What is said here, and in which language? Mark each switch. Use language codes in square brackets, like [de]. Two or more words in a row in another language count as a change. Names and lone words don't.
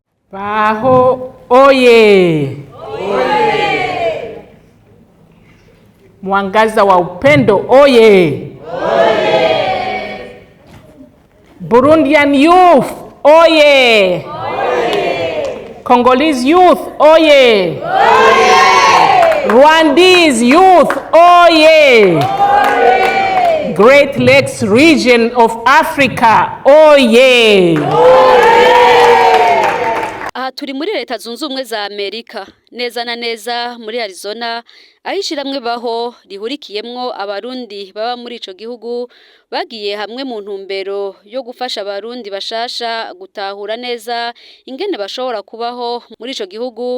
[sw] BAAHO oye! Oye! Mwangaza wa upendo oye! [en] Oye! Burundian youth oye! Oye! Congolese youth oye! Oye! Rwandese youth oye! Oye! Great Lakes region of Africa oye! [rn] Aha turi muri leta zunze ubumwe za Amerika, neza na neza muri Arizona, aho ishirahamwe BAAHO rihurikiyemwo abarundi baba muri ico gihugu bagiye hamwe mu ntumbero yo gufasha abarundi bashasha gutahura neza ingene bashobora kubaho muri ico gihugu.